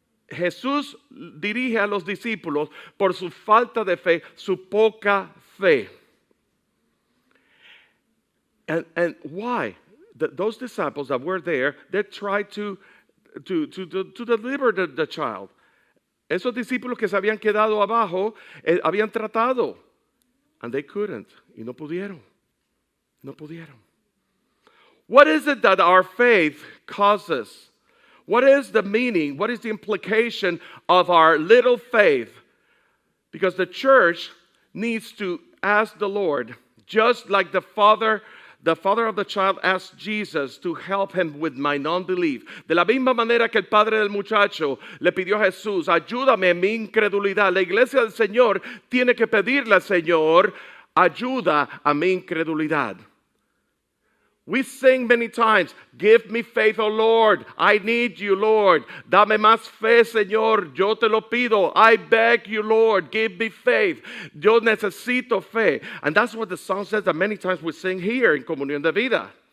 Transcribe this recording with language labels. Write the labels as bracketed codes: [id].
[es] Jesús dirige a los discípulos por su falta de fe, su poca fe. [en] And why? Those disciples that were there, they tried to deliver the child. [es] Esos discípulos que se habían quedado abajo, habían tratado. [en] And they couldn't. [es] Y no pudieron. No pudieron. [en] What is it that our faith causes? What is the meaning? What is the implication of our little faith? Because the church needs to ask the Lord, just like the father of the child asked Jesus to help him with my non-belief. [es] De la misma manera que el padre del muchacho le pidió a Jesús, ayúdame en mi incredulidad. La iglesia del Señor tiene que pedirle al Señor, ayuda a mi incredulidad. [en] We sing many times, give me faith, oh Lord. I need you, Lord. [es] Dame más fe, Señor. Yo te lo pido. [en] I beg you, Lord. Give me faith. [es] Yo necesito fe. [en] And that's what the song says that many times we sing here in Comunión de Vida.